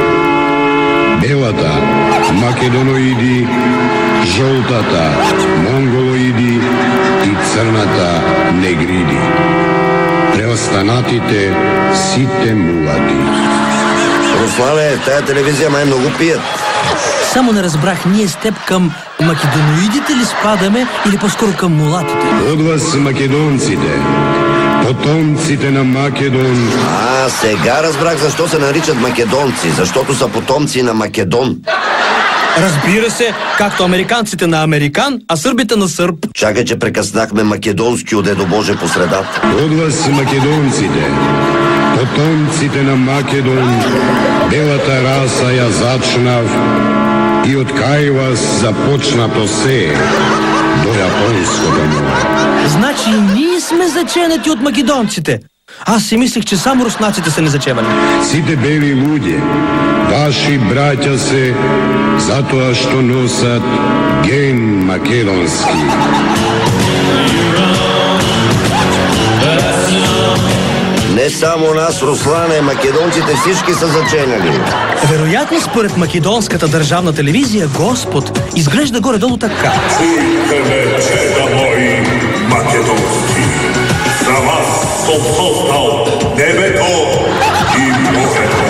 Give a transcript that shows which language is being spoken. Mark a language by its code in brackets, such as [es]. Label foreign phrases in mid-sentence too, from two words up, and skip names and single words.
[mk] Белата, македоноиди, жолтата, монголоиди и црната, негриди. Преостанатите сите мулати. [bg] Руслане, тая телевизија мај многу пијат. Само не разбрах, ние с теб към македоноидите ли спадаме или по-скоро към мулатите? [mk] Од вас македонците, потомците на Македон. [bg] Сега разбрах зашто се наричат македонци, заштото са потомци на Македон. Разбира се, както американците на американ, а сърбите на сърб. Чакай, че прекъснахме македонскиот Дедо Боже по средата. [mk] Од вас македонците, потомците на Македон, белата раса ја зачнав и од кај вас започнато се до јапонското море. [bg] Значи и ние сме заченати от македонците. Аз си мислих, че само руснаците са незачевани. [mk] Сите бели луѓе, ваши браќа се, затоа што носат ген македонски. [bg] Не само нас, Руслане, македонците всички са заченали. Вероятно, според македонската държавна телевизия, Господ изглежда горе-долу така. [mk] Чуйте, чеда мои македонски, за вас съм создал небето и морето.